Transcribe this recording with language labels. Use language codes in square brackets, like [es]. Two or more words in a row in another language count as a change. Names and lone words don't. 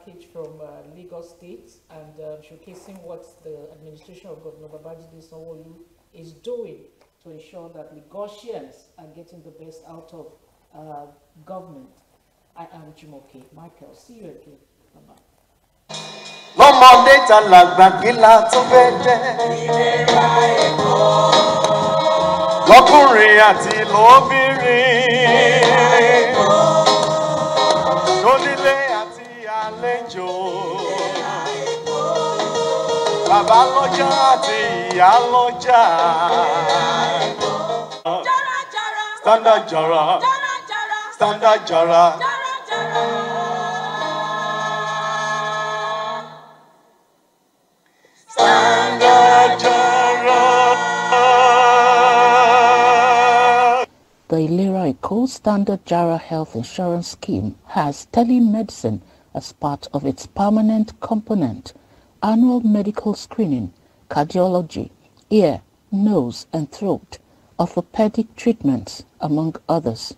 [en] from Lagos State and showcasing what the administration of Governor Babajide Sanwo-Olu is doing to ensure that Lagosians are getting the best out of government. I am Jumoke Michael. See you again. Bye-bye. [yo] Lọ́mọdé tàlàgbà gíla tó fẹ́ jẹ́. Ìlera Èkó. Lọ́kùnrin àti lóbìnrin. Lónílé àti àlejò. Bàbá lọ́jà àti ìyá lọ́jà. Jara jara. Standard jara. Jara jara. Standard jara. Jara jara. [en] The Ilera Eko Standard Jara Health Insurance Scheme has telemedicine as part of its permanent component, annual medical screening, cardiology, ear, nose and throat, orthopedic treatments, among others.